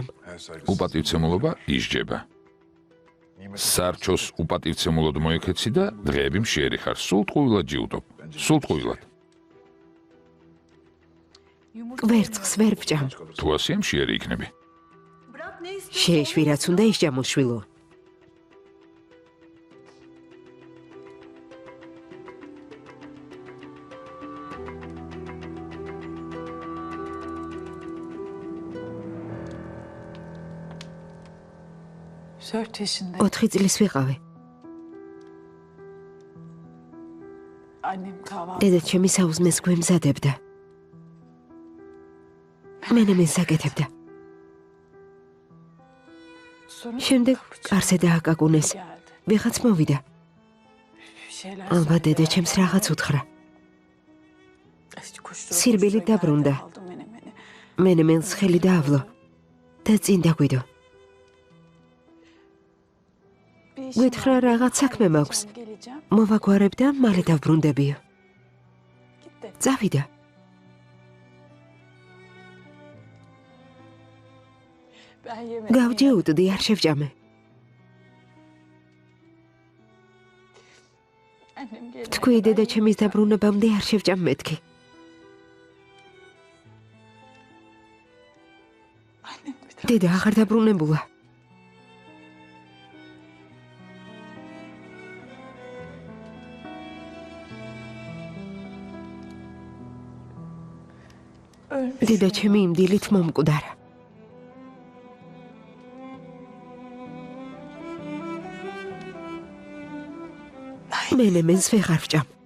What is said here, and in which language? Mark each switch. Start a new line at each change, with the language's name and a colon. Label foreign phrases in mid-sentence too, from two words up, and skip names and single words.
Georgian: უპატივცემულობა ისჯება. სარჩოს უპატივცემულოდ მოიქეცი და დღეები მშიერი ხარ. სულ ტყუილად ჯიუტობ. სულ ტყუილად. ვერცხს ვერ ვჭამ. თუ ასია მშიერი იქნები. შეეშვი რაც უნდა ისჭამო შვილო.
Turkish: Dört yaşında.
Georgian: 4 წლის ვიყავი.
Turkish: Annem kahvaltı.
Georgian: დედა ჩემი საუზმეს გვემზადებდა. მე ნემენს აკეთებდა.
Turkish: Sonra
Georgian: შემდეგ კარზე დააკაკუნეს.
Turkish: geldi.
Georgian: ვიღაც მოვიდა.
Turkish: Bir şeyler
Georgian: ალბათ
Turkish: söyledi.
Georgian: დედა ჩემს რაღაც უთხრა.
Turkish: İşte koştura
Georgian: სირბილი
Turkish: koştura
Georgian: დაბრუნდა.
Turkish: geldi, aldı menemeni.
Georgian: მე ნემენს ხელი დაავლო და წინ დაგვიდო.
Turkish: Bir işim
Georgian: გითხრა
Turkish: var,
Georgian: რაღაც საქმე მაქვს.
Turkish: geleceğim.
Georgian: მოვაგვარებ და მალე დავბრუნდებიო.
Turkish: Gitti.
Georgian: წავიდა.
Turkish: Ben yemedim.
Georgian: გავჯეუტდი, არ შევჭამე.
Turkish: Annem geldi.
Georgian: თქვი დედა ჩემის დაბრუნებამდე არ შევჭამ მეთქი.
Turkish: Annem bir daha.
Georgian: დედა აღარ დაბრუნებულა.
Turkish: Ölmüş.
Georgian: დედა ჩემი იმ დილით მომკვდარა. მე ნემენს ვეღარ ვჭამ.